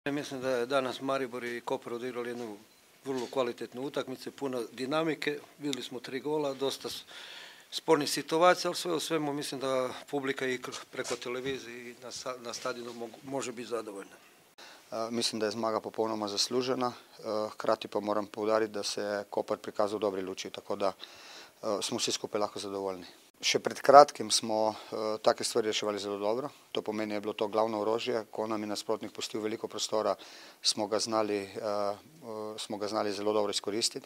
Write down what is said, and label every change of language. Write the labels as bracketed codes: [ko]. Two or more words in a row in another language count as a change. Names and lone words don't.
[hr] Mislim da je danas Maribor i Koper odigrali jednu vrlo kvalitetnu utakmicu, puno dinamike, vidjeli smo 3 gola, dosta spornih situacija, ali sve u svemu mislim da publika i preko televizije i na stadionu može biti zadovoljna. [sl] Mislim, da je zmaga popolnoma zaslužena, hkrati pa moram poudariti, da se je Koper prikazal v dobri luči, tako da smo vsi skupaj lahko zadovoljni. Še pred kratkim smo take stvari reševali zelo dobro, to pomeni, je bilo to glavno orožje, ko nam je nasprotnik pustil veliko prostora, smo ga znali zelo dobro izkoristiti.